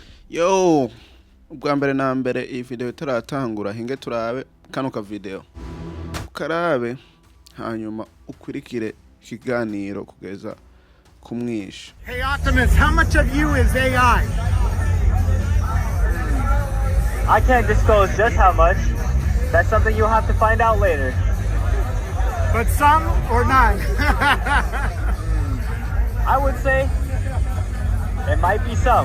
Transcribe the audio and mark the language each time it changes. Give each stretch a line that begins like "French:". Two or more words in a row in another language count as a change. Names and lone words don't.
Rundi: Yo, ubwa mbere na mbere iyi video itaratangura hinge turabe kano ka video. Ukarabe hanyuma ukurikire ikiganiro kugeza kumwisha.
English: Hey Optimus, how much of you is AI? I can't disclose just how much. That's something you'll have to find out later. But some or none? I would say it might be some.